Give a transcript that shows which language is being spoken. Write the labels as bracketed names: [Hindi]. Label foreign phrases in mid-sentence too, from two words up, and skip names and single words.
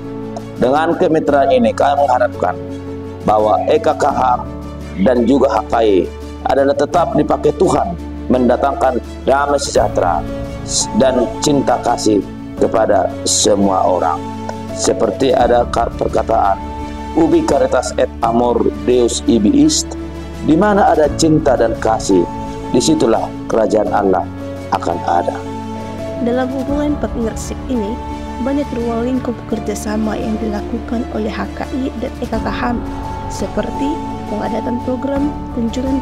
[Indonesian] Dengan kemitraan ini kami mengharapkan bahwa EKK HAM dan juga HKI adalah tetap dipakai Tuhan mendatangkan damai sejahtera dan cinta kasih kepada semua orang. Seperti ada perkataan [Latin] ubi caritas et amor Deus ibi est, [Indonesian] di mana ada cinta dan kasih, disitulah kerajaan Allah akan ada. Dalam hubungan partnership ini, banyak ruang lingkup kerjasama yang dilakukan oleh HKI dan EKK HAM, seperti pengadakan program kunjungan